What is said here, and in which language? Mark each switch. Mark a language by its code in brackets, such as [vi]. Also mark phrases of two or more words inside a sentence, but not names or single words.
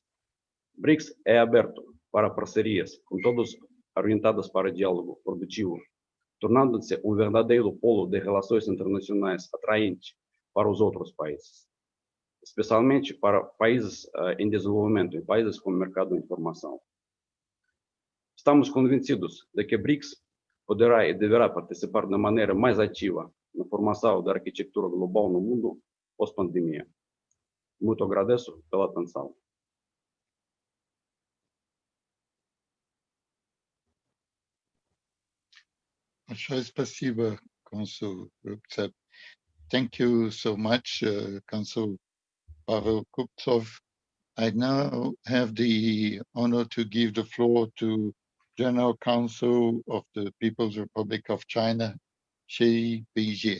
[pt] BRICS é aberto para parcerias, com todos orientadas para diálogo produtivo, tornando-se um verdadeiro polo de relações internacionais atraente para os outros países, especialmente para países em desenvolvimento e países com mercado de informação. Estamos convencidos de que BRICS poderá e deverá participar de maneira mais ativa na formação da arquitetura global no mundo pós-pandemia. Muito agradeço pela atenção. [ru] Большое спасибо, [en] Consul Rubtsov. Thank you so much, Consul Pavel Kuptsov. I now have the honor to give the floor to General Counsel of the People's Republic of China, Shi Beijie.